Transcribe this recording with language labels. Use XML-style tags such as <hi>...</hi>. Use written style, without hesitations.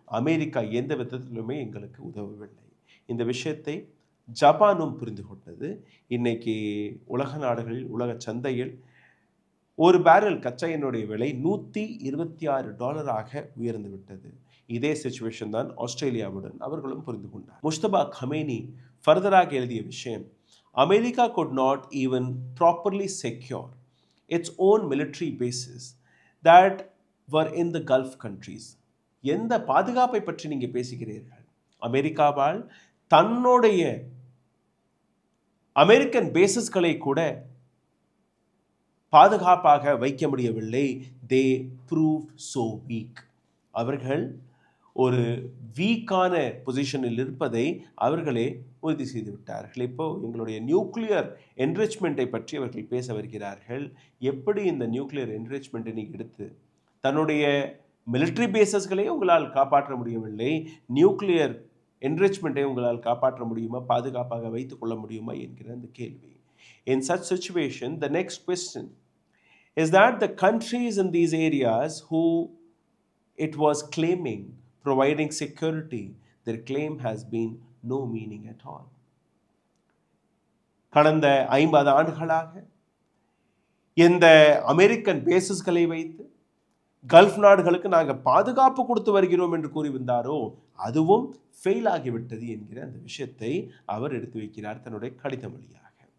<ta>America எந்த விதத்திலுமே எங்களுக்கு உதவவில்லை. இந்த விஷயத்தை ஜப்பானும் புரிந்து கொண்டது. இன்னைக்கு உலக நாடுகளில், உலக சந்தையில் ஒரு பேரல் கச்சா எண்ணெயுடைய விலை $126 உயர்ந்து விட்டது. இதே சிச்சுவேஷன் தான் ஆஸ்திரேலியாவுடன் அவர்களும் புரிந்து கொண்டார். முஸ்தபா கமேனி ஃபர்தராக எழுதிய விஷயம்,</ta> <en>America could not even properly secure its own military bases that were in the Gulf countries.</en> <ta>எந்த பாதுகாப்பை பற்றி நீங்க பேசுகிறீர்கள்? அமெரிக்காவால் தன்னுடைய அமெரிக்கன் பேசஸ்களை கூட பாதுகாப்பாக வைக்க முடியவில்லை.</ta> <en>they proved so weak.</en> <ta>அவர்கள் ஒரு வீக்கான பொசிஷனில் இருப்பதை அவர்களே உறுதி செய்து விட்டார்கள். இப்போ எங்களுடைய நியூக்ளியர் என்ரிச்மெண்ட்டை பற்றி அவர்கள் பேச வருகிறார்கள். எப்படி இந்த நியூக்ளியர் என்ரிச்மெண்ட்டை நீங்கள் எடுத்து தன்னுடைய மிலிட்ரி பேசஸ்களை உங்களால் காப்பாற்ற முடியவில்லை, நியூக்ளியர் என்ரிச்மெண்ட்டை உங்களால் காப்பாற்ற முடியுமா, பாதுகாப்பாக வைத்துக் கொள்ள முடியுமா என்கிற அந்த கேள்வி.</ta> <en>In such situation, the next question is that the countries in these areas who it was claiming providing security, their claim has been no meaning at all.</en> <ta>கடந்த 50 ஆண்டுகளாக இந்த அமெரிக்கன் பேசஸ்களை வைத்து கல்ஃப் நாடுகளுக்கு நாங்கள் பாதுகாப்பு கொடுத்து வருகிறோம் என்று கூறி வந்தாரோ அதுவும் ஃபெயில் ஆகிவிட்டது என்கிற அந்த விஷயத்தை அவர் எடுத்து வைக்கிறார் தன்னுடைய கடிதம் வழியாக.</ta>